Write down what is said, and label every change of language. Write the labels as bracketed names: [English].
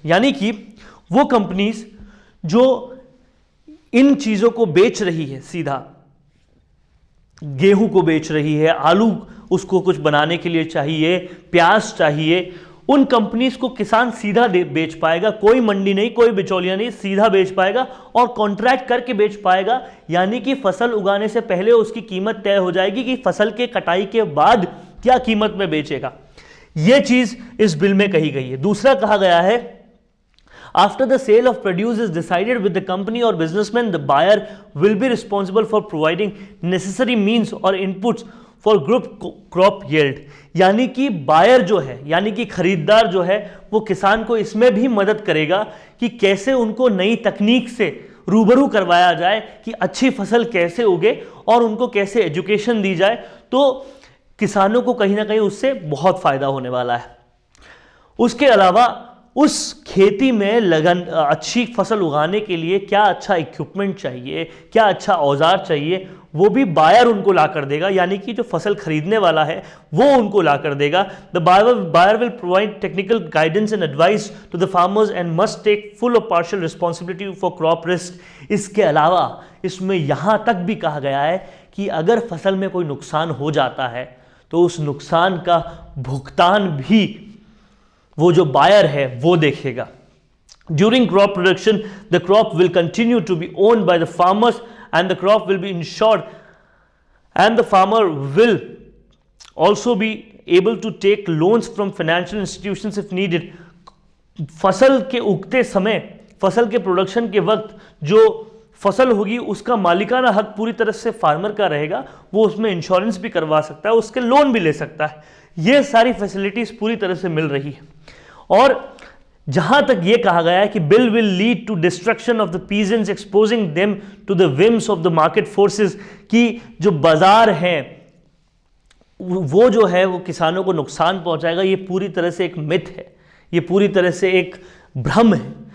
[Hindi] यानी कि वो कंपनीज जो इन चीज़ों को बेच रही है, सीधा गेहूं को बेच रही है, आलू उसको कुछ बनाने के लिए चाहिए, प्याज चाहिए, उन कंपनीज को किसान सीधा बेच पाएगा। कोई मंडी नहीं, कोई बिचौलिया नहीं, सीधा बेच पाएगा और कॉन्ट्रैक्ट करके बेच पाएगा। यानी कि फसल उगाने से पहले उसकी कीमत तय हो जाएगी कि फसल के कटाई के बाद क्या कीमत में बेचेगा। यह चीज इस बिल में कही गई है। दूसरा कहा गया है [English] after the sale of produce is decided with the company or businessman, the buyer will be responsible for providing necessary means or inputs for group crop yield। [Hindi] यानी कि बायर जो है, यानी कि खरीदार जो है, वो किसान को इसमें भी मदद करेगा कि कैसे उनको नई तकनीक से रूबरू करवाया जाए कि अच्छी फसल कैसे उगे और उनको कैसे एजुकेशन दी जाए। तो किसानों को कहीं ना कहीं उससे बहुत फायदा होने वाला है। उसके अलावा उस खेती में लगन, अच्छी फसल उगाने के लिए क्या अच्छा इक्विपमेंट चाहिए, क्या अच्छा औजार चाहिए, वो भी बायर उनको ला कर देगा। यानी कि जो फसल खरीदने वाला है वो उनको ला कर देगा। [English] The buyer will provide technical guidance and advice to the farmers and must take full or partial responsibility for crop risk. [Hindi] इसके अलावा इसमें यहाँ तक भी कहा गया है कि अगर फसल में कोई नुकसान हो जाता है तो उस नुकसान का भुगतान भी वो जो बायर है वो देखेगा। [English] During crop production, the crop will continue to be owned by the farmers and the crop will be insured, and the farmer will also be able to take loans from financial institutions if needed. [Hindi] फसल के उगते समय, फसल के production के वक्त जो फसल होगी उसका मालिकाना हक पूरी तरह से फार्मर का रहेगा, वो उसमें इंश्योरेंस भी करवा सकता है, उसके लोन भी ले सकता है। ये सारी फैसिलिटीज पूरी तरह से मिल रही है। और जहां तक यह कहा गया है कि [English] bill will lead to destruction of the peasants exposing them to the whims of the market forces, [Hindi] कि जो बाजार हैं वो जो है वो किसानों को नुकसान पहुंचाएगा, ये पूरी तरह से एक मिथ है, ये पूरी तरह से एक भ्रम है।